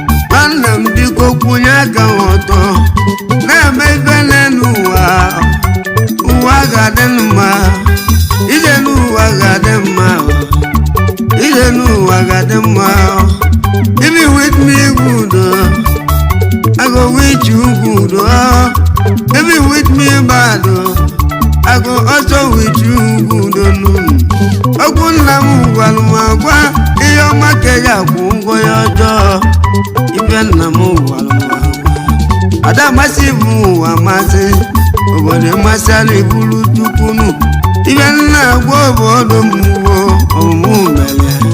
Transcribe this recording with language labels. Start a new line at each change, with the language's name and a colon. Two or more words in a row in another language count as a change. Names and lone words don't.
Igbo: Nwanne m biko kwụnye aka ọtọ. Na-eme ife n'elu ụwa. Ụwa ga-adị mma. Ije n'ụwa ga-adị mma. Ije n'ụwa ga-adị mma.
Nigerian Pidgin: If you with me good, I go with you good. If you with me bad, I go also with you good.
Igbo: Okwu nna m gwara m agwa, ihe ọma ka eji akwụ ụgwọ ya ọjọọ. Ife nna m gwara m agwa. Ada amasị bụ ụwa amasị, obodo amasị ala ibulu Chukwu nụ. Ife nna agwa obodo m wo, ọmụmụ mere.